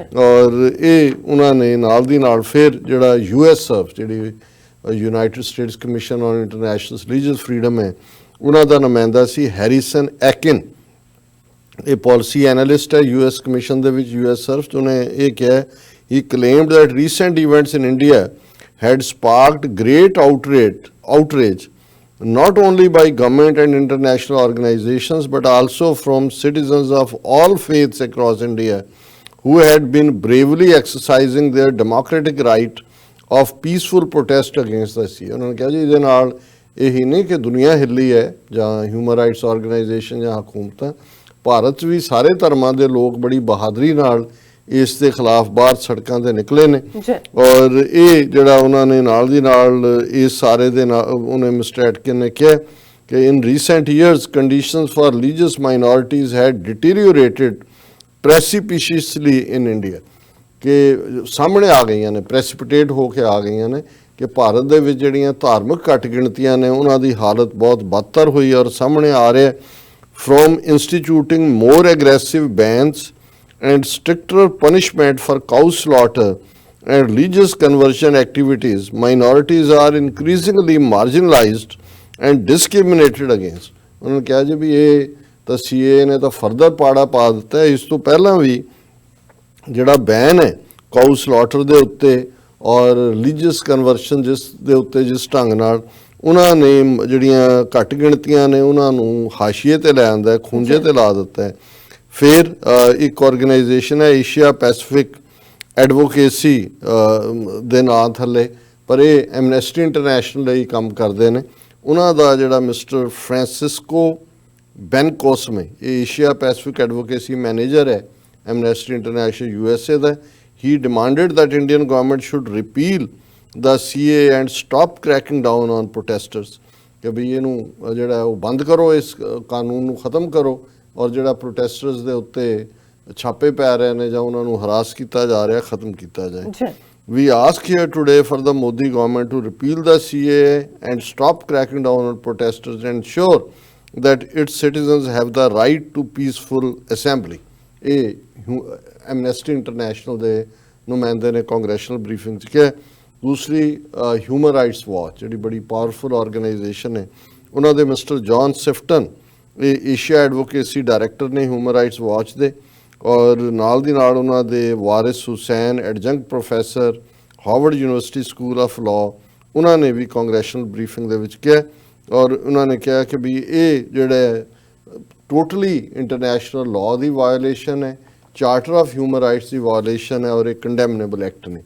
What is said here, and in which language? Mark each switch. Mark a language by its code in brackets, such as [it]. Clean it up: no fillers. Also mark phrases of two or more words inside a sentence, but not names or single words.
[pa] ਔਰ ਇਹ ਉਹਨਾਂ ਨੇ ਨਾਲ ਦੀ ਨਾਲ ਫਿਰ ਜਿਹੜਾ US ਸਰਫ ਜਿਹੜੀ ਯੂਨਾਈਟਿਡ ਸਟੇਟਸ ਕਮਿਸ਼ਨ ਔਨ ਇੰਟਰਨੈਸ਼ਨਲ ਰਿਲੀਜੀਅਸ ਫਰੀडम ਹੈ ਉਹਨਾਂ ਦਾ ਨੁਮਾਇੰਦਾ ਸੀ ਹੈਰੀਸਨ ਐਕਿਨ, ਇਹ [en] policy analyst [pa] ਹੈ US ਕਮਿਸ਼ਨ ਦੇ ਵਿੱਚ US ਸਰਫ। ਉਹਨੇ ਇਹ ਕਿਹਾ [en] he claimed that recent events in India had sparked great outrage not only by government and international organizations but also from citizens of all faiths across India who had been bravely exercising their democratic right of peaceful protest against the CAA। [pa] ਉਹਨਾਂ ਨੇ ਕਿਹਾ ਜੀ ਇਹਦੇ ਨਾਲ ਇਹੀ ਨਹੀਂ ਕਿ ਦੁਨੀਆ ਹਿੱਲੀ ਹੈ ਜਾਂ [en] human rights organization [pa] ਜਾਂ ਹਕੂਮਤਾਂ, ਭਾਰਤ 'ਚ ਵੀ ਸਾਰੇ ਧਰਮਾਂ ਦੇ ਲੋਕ ਬੜੀ ਬਹਾਦਰੀ ਨਾਲ ਇਸ ਦੇ ਖਿਲਾਫ ਬਾਹਰ ਸੜਕਾਂ ਤੇ ਨਿਕਲੇ ਨੇ। ਔਰ ਇਹ ਜਿਹੜਾ ਉਹਨਾਂ ਨੇ ਨਾਲ ਦੀ ਨਾਲ ਇਸ ਸਾਰੇ ਦੇ ਨਾਲ ਉਹਨੇ ਮਿਸਟਰ ਐਟਕਿਨ ਨੇ ਕਿਹਾ ਕਿ [en] in recent years conditions for religious minorities had deteriorated precipitously in India, [pa] ਕਿ ਸਾਹਮਣੇ ਆ ਗਈਆਂ ਨੇ, ਪ੍ਰੈਸੀਪੀਟੇਟ ਹੋ ਕੇ ਆ ਗਈਆਂ ਨੇ ਕਿ ਭਾਰਤ ਦੇ ਵਿੱਚ ਜਿਹੜੀਆਂ ਧਾਰਮਿਕ ਘੱਟ ਗਿਣਤੀਆਂ ਨੇ ਉਹਨਾਂ ਦੀ ਹਾਲਤ ਬਹੁਤ ਬਦਤਰ ਹੋਈ ਔਰ ਸਾਹਮਣੇ ਆ ਰਿਹਾ। [en] from instituting more aggressive bans and stricter punishment for cow slaughter and religious conversion activities, minorities are increasingly marginalized and discriminated against। [pa] ਉਹਨਾਂ ਨੇ ਕਿਹਾ ਜੀ ਵੀ ਇਹ ਤਾਂ CAA ਨੇ ਤਾਂ ਫਰਦਰ ਪਾੜਾ ਪਾ ਦਿੱਤਾ ਹੈ। ਇਸ ਤੋਂ ਪਹਿਲਾਂ ਵੀ ਜਿਹੜਾ ਬੈਨ ਹੈ [en] cow slaughter [pa] ਦੇ ਉੱਤੇ और [en] religious conversion [pa] ਜਿਸ ਦੇ ਉੱਤੇ ਜਿਸ ਢੰਗ ਨਾਲ ਉਹਨਾਂ ਨੇ ਜਿਹੜੀਆਂ ਘੱਟ ਗਿਣਤੀਆਂ ਨੇ ਉਹਨਾਂ ਨੂੰ ਹਾਸ਼ੀਏ ਤੇ ਲੈ ਆਂਦਾ ਹੈ, ਖੂੰਜੇ ਤੇ ਲਾ ਦਿੱਤਾ ਹੈ। ਫਿਰ ਇੱਕ ਆਰਗੇਨਾਈਜੇਸ਼ਨ ਹੈ ਏਸ਼ੀਆ ਪੈਸੀਫਿਕ ਐਡਵੋਕੇਸੀ ਦੇ ਨਾਂ ਥੱਲੇ, ਪਰ ਇਹ ਐਮਨੈਸਟੀ ਇੰਟਰਨੈਸ਼ਨਲ ਲਈ ਕੰਮ ਕਰਦੇ ਨੇ। ਉਹਨਾਂ ਦਾ ਜਿਹੜਾ ਮਿਸਟਰ ਫ੍ਰਾਂਸਿਸਕੋ ਬੈਨਕੋਸਮੇ, ਇਹ [en] Asia Pacific advocacy manager [pa] ਹੈ ਐਮਨੈਸਟੀ ਇੰਟਰਨੈਸ਼ਨਲ USA ਦਾ। [en] he demanded that Indian government should repeal the CAA and stop cracking down on protesters, [pa] ਕਿ ਵੀ ਇਹਨੂੰ ਜਿਹੜਾ ਉਹ ਬੰਦ ਕਰੋ, ਇਸ ਕਾਨੂੰਨ ਨੂੰ ਖਤਮ ਕਰੋ ਔਰ ਜਿਹੜਾ ਪ੍ਰੋਟੈਸਟਰਸ ਦੇ ਉੱਤੇ ਛਾਪੇ ਪੈ ਰਹੇ ਨੇ ਜਾਂ ਉਹਨਾਂ ਨੂੰ ਹਰਾਸ ਕੀਤਾ ਜਾ ਰਿਹਾ ਖਤਮ ਕੀਤਾ ਜਾਏ। [en] We ask here today for the Modi government to repeal the CAA and stop cracking down on protesters and ensure that its citizens have the right to peaceful assembly। [pa] ਇਹ ਐਮਨੈਸਟੀ ਇੰਟਰਨੈਸ਼ਨਲ ਦੇ ਨੁਮਾਇੰਦੇ ਨੇ [en] congressional briefing [pa] 'ਚ ਕਿਹਾ। ਦੂਸਰੀ ਹਿਊਮਨ ਰਾਈਟਸ ਵਾਚ ਜਿਹੜੀ ਬੜੀ [en] powerful organization [pa] ਹੈ, ਉਹਨਾਂ ਦੇ ਮਿਸਟਰ ਜੌਨ ਸਿਫਟਨ, ਇਹ [en] Asia advocacy director [pa] ਨੇ ਹਿਊਮਨ ਰਾਈਟਸ ਵਾਚ ਦੇ, ਔਰ ਨਾਲ ਦੀ ਨਾਲ ਉਹਨਾਂ ਦੇ ਵਾਰਿਸ ਹੁਸੈਨ [en] adjunct professor [pa] ਹਾਰਵਰਡ ਯੂਨੀਵਰਸਿਟੀ ਸਕੂਲ ਆਫ ਲਾਅ, ਉਹਨਾਂ ਨੇ ਵੀ [en] congressional briefing [pa] ਦੇ ਵਿੱਚ ਕਿਹਾ ਔਰ ਉਹਨਾਂ ਨੇ ਕਿਹਾ ਕਿ ਵੀ ਇਹ ਜਿਹੜਾ [en] totally international law [pa] ਦੀ ਵਾਇਓਲੇਸ਼ਨ ਹੈ, ਚਾਰਟਰ ਆਫ ਹਿਊਮਨ ਰਾਈਟਸ ਦੀ ਵਾਇਓਲੇਸ਼ਨ ਹੈ ਔਰ ਇਹ [en] condemnable act [pa] ਨੇ।